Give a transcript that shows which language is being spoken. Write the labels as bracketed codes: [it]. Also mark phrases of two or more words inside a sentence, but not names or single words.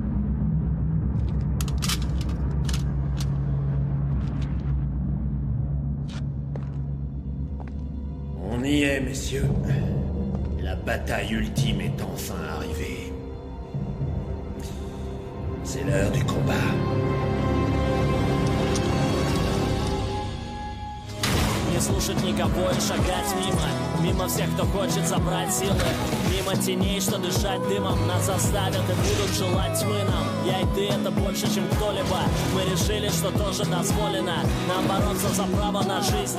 [fr] On y est, messieurs. La bataille ultime est enfin arrivée. C'est l'heure du combat. [ru] Не слушать никого и шагать мимо. Мимо всех, кто хочет забрать силы. Мимо теней, что дышать дымом нас заставят и будут желать тьмы нам. Я и ты — это больше, чем кто-либо. Мы решили, что тоже дозволено нам бороться за право на жизнь.